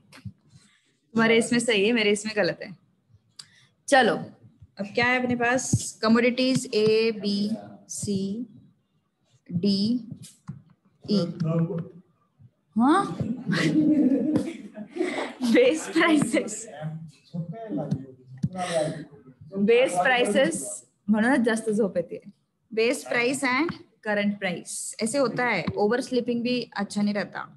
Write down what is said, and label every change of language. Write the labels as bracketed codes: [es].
[hi] तुम्हारे इसमें सही है, मेरे इसमें गलत है। चलो अब क्या है अपने पास? Commodities A B C D E। हाँ बेस प्राइसेस [mr] म्हणूनच जास्त झोप येते। [en] base price and current price [hi] ऐसे होता है। ओवर स्लीपिंग भी अच्छा नहीं रहता।